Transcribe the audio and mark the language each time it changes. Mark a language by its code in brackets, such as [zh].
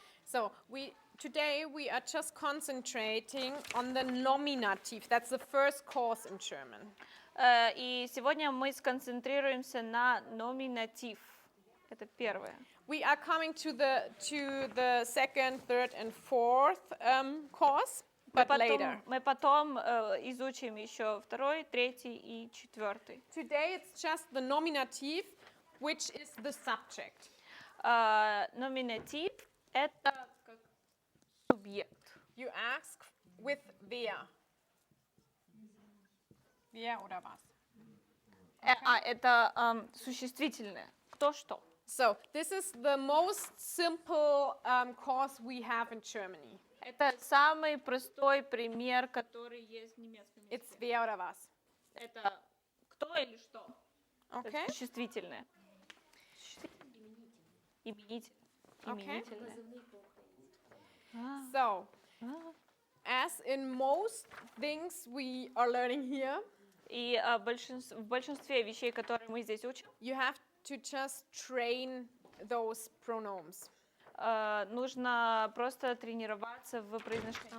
[en] So, today we are just concentrating on the nominative. That's the first course in German. [ru] И сегодня мы сконцентрируемся на номинатив. Это первое. [en] We are coming to the second, third, and fourth course, but later. [ru] Мы потом изучим еще второй, третий и четвертый. [en] Today it's just the nominative, which is the subject. [ru] Номинатив – это как субъект. [en] You ask with wer. [de] Wer oder was? [ru] Это существительное. Кто что. [en] So, this is the most simple course we have in Germany. [ru] Это самый простой пример, который есть в немецком языке. [en] It's [de] wer oder was. [ru] Это кто или что. [en] Okay? [ru] Это существительное. Именитель. [en] Okay. [ru] Именительное. [en] So, as in most things we are learning here, [ru] И в большинстве вещей, которые мы здесь учим, [en] you have to just train those pronoms. [ru] нужно просто тренироваться в произношении.